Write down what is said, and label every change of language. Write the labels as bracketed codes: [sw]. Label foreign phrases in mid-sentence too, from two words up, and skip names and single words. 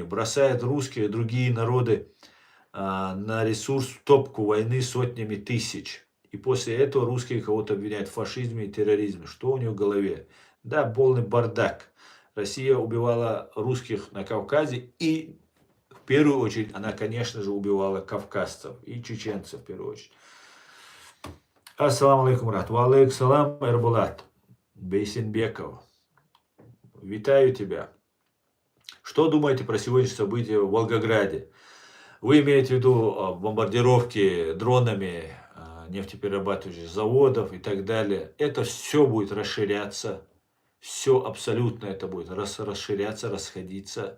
[ru] Бросает русских и другие народы на ресурс топку войны сотнями тысяч. И после этого русские кого-то обвиняют в фашизме и терроризме. Что у них в голове? Да, полный бардак. Россия убивала русских на Кавказе, и в первую очередь она, конечно же, убивала кавказцев и чеченцев в первую очередь. [ar] السلام عليكم, брат. وعليكم السلام, Эрбулат Бейсенбеков. [ru] Витаю тебя. Что думаете про сегодняшнее событие в Волгограде? Вы имеете в виду бомбардировки дронами нефтеперерабатывающих заводов и так далее. Это все будет расширяться. Все абсолютно это будет расширяться, расходиться.